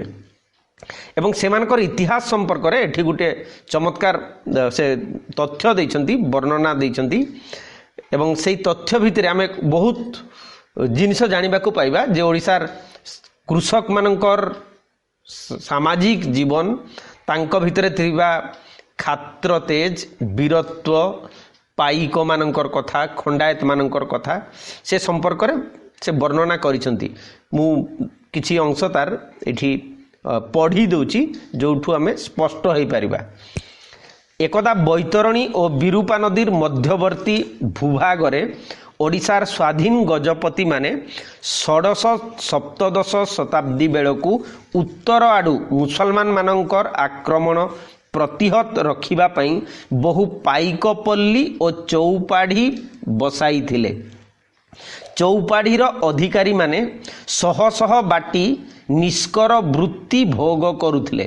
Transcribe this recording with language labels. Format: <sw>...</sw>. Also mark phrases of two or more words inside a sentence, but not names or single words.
<or>ଏବଂ ସେମାନଙ୍କର ଇତିହାସ ସମ୍ପର୍କ ରେ ଏଠି ଗୋଟେ ଚମତ୍କାର ସେ ତଥ୍ୟ ଦେଇଛନ୍ତି ବର୍ଣ୍ଣନା ଦେଇଛନ୍ତି ଏବଂ ସେହି ତଥ୍ୟ ଭିତର ଆମେ ବହୁତ ଜିନିଷ ଜାଣିବା କୁ ପାଇବା ଯେ ଓଡ଼ିଶାର କୃଷକ ମାନଙ୍କର ସାମାଜିକ ଜୀବନ ତାଙ୍କ ଭିତର ଥିବା କ୍ଷାତ୍ର ତେଜ ବୀରତ୍ୱ ପାଇକ ମାନଙ୍କର କଥା ଖଣ୍ଡାୟତ ମାନଙ୍କର କଥା ସେ ସମ୍ପର୍କ ରେ ସେ ବର୍ଣ୍ଣନା କରିଛନ୍ତି। ମୁଁ କିଛି ଅଂଶ ତାର ଏଠି ପଢ଼ି ଦେଉଛି ଯେଉଁଠୁ ଆମେ ସ୍ପଷ୍ଟ ହୋଇ ପାରିବା। ଏକଦା ବୈତରଣୀ ଓ ବିରୂପା ନଦୀର ମଧ୍ୟବର୍ତ୍ତୀ ଭୂଭାଗରେ ଓଡ଼ିଶାର ସ୍ୱାଧୀନ ଗଜପତି ମାନେ 16-17 ଶତାବ୍ଦୀ ବେଳକୁ ଉତ୍ତର ଆଡୁ ମୁସଲମାନ ମାନଙ୍କର ଆକ୍ରମଣ ପ୍ରତିହତ ରଖିବା ପାଇଁ ବହୁ ପାଇକପଲ୍ଲୀ ଓ ଚଉପାଢ଼ି ବସାଇ ଥିଲେ। ଚଉପାଢ଼ିର ଅଧିକାରୀ ମାନେ ଶହ ଶହ ବାଟି ନିଷ୍କର ବୃତ୍ତି ଭୋଗ କରୁଥିଲେ।</or>